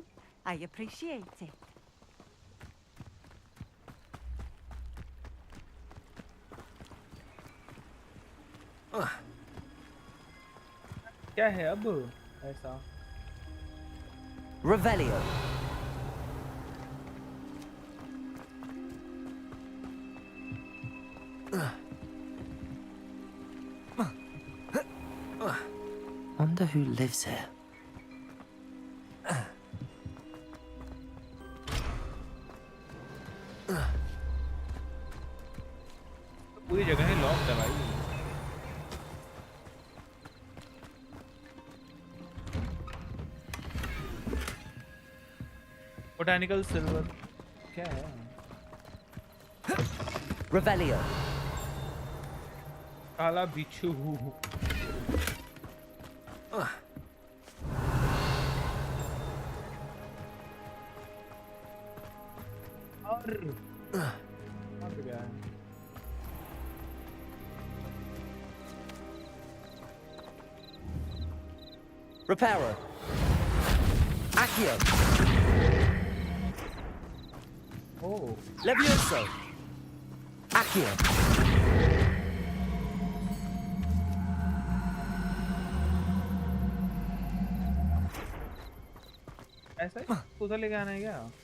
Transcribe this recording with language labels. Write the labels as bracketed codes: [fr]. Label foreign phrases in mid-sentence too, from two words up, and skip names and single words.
[en] I appreciate it. [hi] क्या है अब ऐसा? [en] Revelio. Wonder who lives here. [hi] पूरी जगह ही लॉक है भाई. [en] Botanical silver [hi] क्या है? [en] Revelio. [hi] काला बिच्छू. और कहाँ पे गया है? [en] Reparo. Accio. Oh. Levioso. Accio. [hi] ऐसा ही उधर लेके आना है क्या?